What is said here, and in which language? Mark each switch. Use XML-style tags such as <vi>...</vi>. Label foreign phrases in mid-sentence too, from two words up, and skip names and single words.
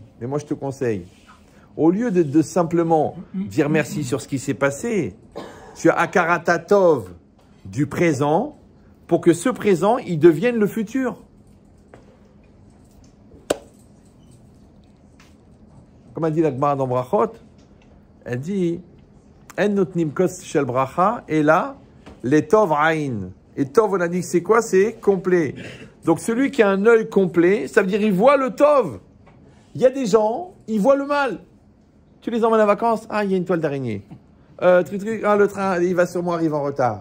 <fr>Mais moi, je te conseille, au lieu de simplement dire merci sur ce qui s'est passé, tu as Akaratatov du présent pour que ce présent, il devienne le futur. Comme a dit la Gemara dans Brachot, elle dit</fr> <he>אין נותנים כוס של ברכה,</he> <fr>et là, les</fr> <he>טוב עין.</he> <fr>Et tov, on a dit que c'est quoi? C'est complet. Donc celui qui a un œil complet, ça veut dire il voit le tov. Il y a des gens, ils voient le mal. Tu les emmènes en vacances, ah, il y a une toile d'araignée. Le train, il va sûrement arriver en retard.</fr>